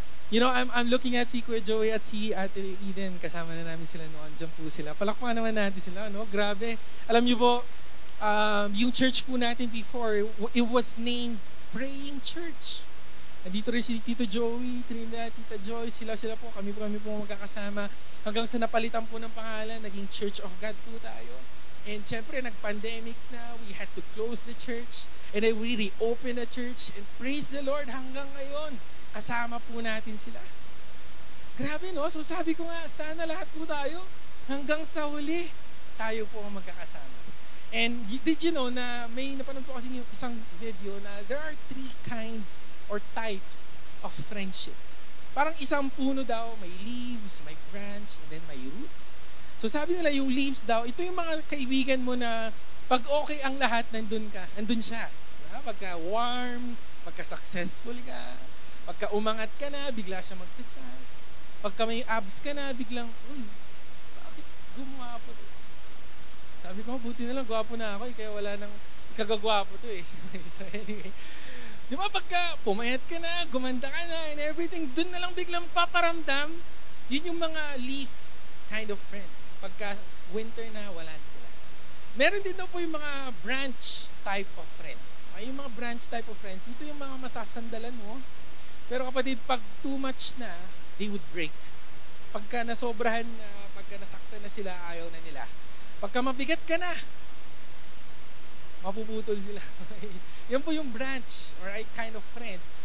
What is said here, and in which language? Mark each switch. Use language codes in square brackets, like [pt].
[en] You know, I'm looking at si Kuya Joey at si Ate Eden. [tl] Kasama na namin sila noon. Diyan po sila. Palakpakan naman natin sila, no? Grabe. Alam niyo po, yung church po natin before, [en] it was named Praying Church. [tl] Nandito rin si Tito Joey, Trinidad, Tita Joy, sila po, kami po magkakasama. Hanggang sa napalitan po ng pangalan, naging Church of God po tayo. [en] And syempre, nag-pandemic na, we had to close the church. And then we reopened the church. [tl] And praise the Lord, hanggang ngayon, kasama po natin sila. Grabe, no? So sabi ko nga, sana lahat po tayo, hanggang sa huli, tayo po ang magkakasama. And did you know na may napanood po kasi yung isang video na [en] there are 3 kinds or types of friendship. [tl] Parang isang puno daw, may leaves, may branch, and then may roots. So sabi nila yung leaves daw, ito yung mga kaibigan mo na pag okay ang lahat, nandun siya. Diba? Pagka warm, pagka successful ka, pagka umangat ka na, bigla siya mag-chat. Pagka may abs ka na, biglang, uy, bakit gumwapo to? Sabi ko, buti na lang, gwapo na ako, kaya wala nang kagagwapo to eh. So anyway, di ba pagka pumayat ka na, gumanda ka na, and everything, dun na lang biglang paparamdam, yun yung mga leaf kind of friends. Pagka winter na, wala na sila. Meron din daw po yung mga branch type of friends. Yung mga branch type of friends, ito yung mga masasandalan mo. Pero kapatid, pag too much na, [en] they would break. [tl] Pagka nasobrahan na, pagka nasaktan na sila, ayaw na nila. Pagka mabigat ka na, mapuputol sila. Yan po yung branch or kind of friend.